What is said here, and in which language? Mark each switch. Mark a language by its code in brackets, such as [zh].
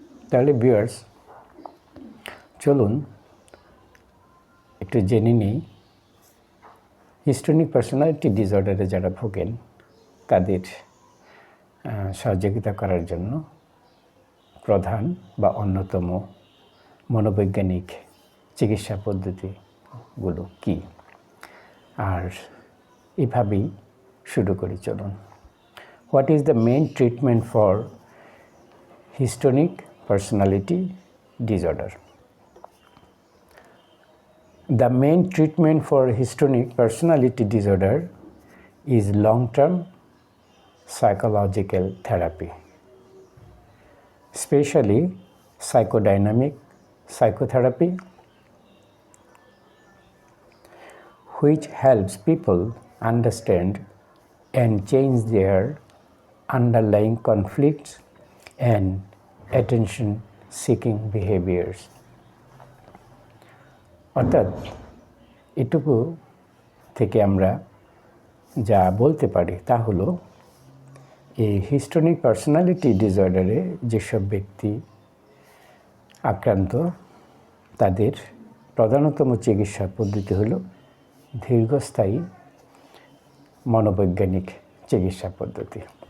[bn] তাহলে ভিউয়ার্স, চলুন একটু জেনে নিই হিস্টোনিক পার্সোনালিটি ডিসঅর্ডারে যারা ভোগেন তাদের সহযোগিতা করার জন্য প্রধান বা অন্যতম মনোবৈজ্ঞানিক চিকিৎসা পদ্ধতিগুলো কী, আর এভাবেই শুরু করি। চলুন। [en] What is the main treatment for histrionic personality disorder? The main treatment for histrionic personality disorder is long-term psychological therapy, especially psychodynamic psychotherapy, which helps people understand and change their underlying conflicts and attention-seeking behaviors. [bn] অর্থাৎ এটুকু থেকে আমরা যা বলতে পারি তা হলো এই হিস্টোনিক পার্সোনালিটি ডিসঅর্ডারে যেসব ব্যক্তি আক্রান্ত তাদের প্রধানতম চিকিৎসা পদ্ধতি হলো দীর্ঘস্থায়ী মনোবৈজ্ঞানিক চিকিৎসা পদ্ধতি।